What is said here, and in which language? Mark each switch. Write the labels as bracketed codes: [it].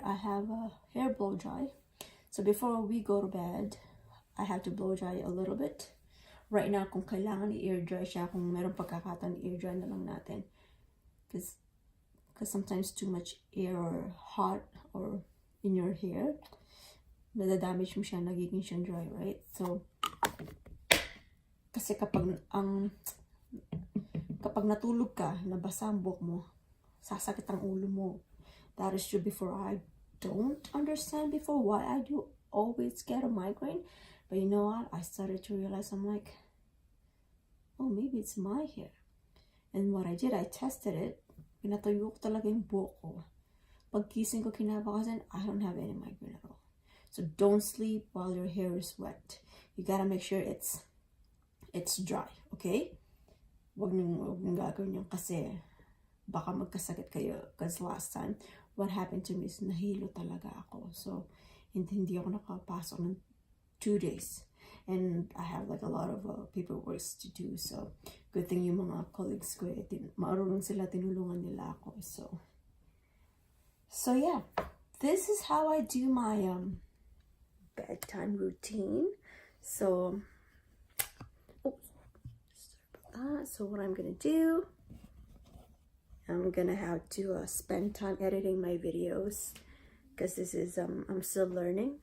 [en] I have a hair blow dry. So before we go to bed, I have to blow dry a little bit. Right now, [tl] kung kailangan i-air dry siya, kung meron pagkakataon, i-air dry na lang natin. [en] Because sometimes too much air or hot or in your hair, [tl] nadadamage mo siya, nagiging siyang dry, [en] right? [tl] So, kasi kapag natulog ka, nabasa ang buhok mo, sasakit ang ulo mo. [en] That is true before. I don't understand before why I do always get a migraine. But you know what? I started to realize, I'm like, oh, maybe it's my hair. And what I did, I tested it. [tl] Pinatayo ko talaga yung buhok ko. Pagkising ko kinabukasan, [en] I don't have any migraine at all. So don't sleep while your hair is wet. You gotta make sure it's dry, okay? [tl] Wag niyong gagawin yun kasi baka magkasakit kayo. [en] Because last time, what happened to me is [tl] nahilo talaga ako. So, hindi ako nakapasok ng 2 days. [en] And I have like a lot of paperwork to do. So, good thing [tl] yung mga colleagues ko, marunong sila, tinulungan nila ako. [en] So yeah, this is how I do my bedtime routine. So, so what I'm gonna do, I'm gonna have to spend time editing my videos, because this is I'm still learning.